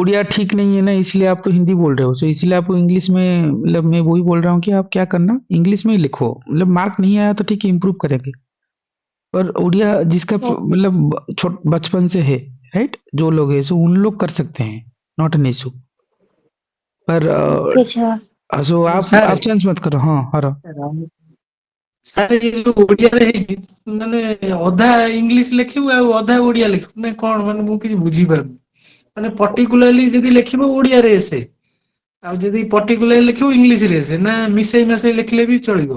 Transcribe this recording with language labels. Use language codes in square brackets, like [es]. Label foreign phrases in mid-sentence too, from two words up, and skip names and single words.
[hi] उड़िया ठीक नहीं है ना, इसलिए आप तो हिंदी बोल रहे हो। सो इसलिए आप इंग्लिश में, मतलब मैं वही बोल रहा हूँ कि आप क्या करना, इंग्लिश में ही लिखो। मतलब मार्क नहीं आया तो ठीक है, इम्प्रूव करेंगे। पर उड़िया जिसका मतलब छोट बचपन से है, राइट, जो लोग हैं सो उन लोग कर सकते हैं, [en] not an issue. [hi] पर [en] okay sir. [hi] सो [or] ସାର୍ [hi] आप चेंज मत करो। हाँ हरो। [or] ସାର୍ ଏଇ ଯୋଉ ଓଡିଆରେ ହେଇଛି ମାନେ ଅଧା ଇଂଲିଶ ଲେଖିବୁ ଆଉ ଅଧା ଓଡିଆ ଲେଖିବୁ ନା କଣ ମାନେ ମୁଁ କିଛି ବୁଝିପାରୁନି ମାନେ ପର୍ଟିକୁଲାରଲି ଯଦି ଲେଖିବ ଓଡିଆରେ ଏସେ ଆଉ ଯଦି ପର୍ଟିକୁଲାରଲି ଲେଖିବୁ ଇଂଲିଶରେ ଏସେ ନା ମିଶେଇ ମାସେଇ ଲେଖିଲେ ବି ଚଳିବ।